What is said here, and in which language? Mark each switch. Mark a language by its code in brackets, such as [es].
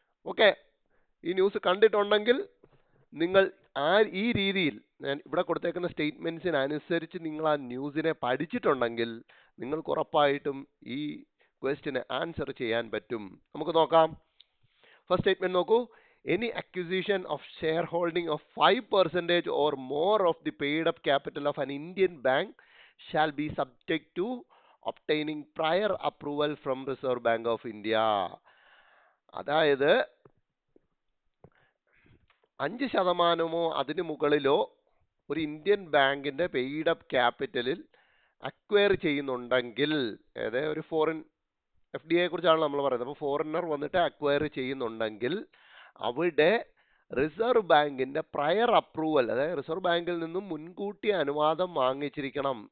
[ml] Okay, ഈ news കണ്ടിട്ടുണ്ടെങ്കിൽ നിങ്ങൾ ഈ രീതിയിൽ ഞാൻ ഇവിടെ കൊടുത്തേക്കുന്ന സ്റ്റേറ്റ്മെന്റ്സിനനുസരിച്ച് നിങ്ങൾ ആ ന്യൂസിനെ പഠിച്ചിട്ടുണ്ടെങ്കിൽ നിങ്ങൾക്ക് ഉറപ്പായിട്ടും ഈ ക്വസ്റ്റിന് ആൻസർ ചെയ്യാൻ പറ്റും. നമുക്ക് നോക്കാം. ഫസ്റ്റ് സ്റ്റേറ്റ്മെന്റ് നോക്കൂ. [en] Any acquisition of shareholding of 5% or more of the paid up capital of an Indian bank shall be subject to obtaining prior approval from Reserve Bank of India. [ml] അതായത് 5% അതിന് മുകളിലോ ഒരു Indian ബാങ്കിന്റെ paid up ക്യാപിറ്റലിൽ acquire ചെയ്യുന്നുണ്ടെങ്കിൽ, അതായത് ഒരു foreign FDIയെ കുറിച്ചാണ് നമ്മൾ പറയുന്നത്. അപ്പോൾ ഫോറിനർ വന്നിട്ട് അക്വയർ ചെയ്യുന്നുണ്ടെങ്കിൽ അവിടെ റിസർവ് ബാങ്കിന്റെ പ്രയർ അപ്രൂവൽ, അതായത് റിസർവ് ബാങ്കിൽ നിന്നും മുൻകൂട്ടി അനുവാദം വാങ്ങിച്ചിരിക്കണം.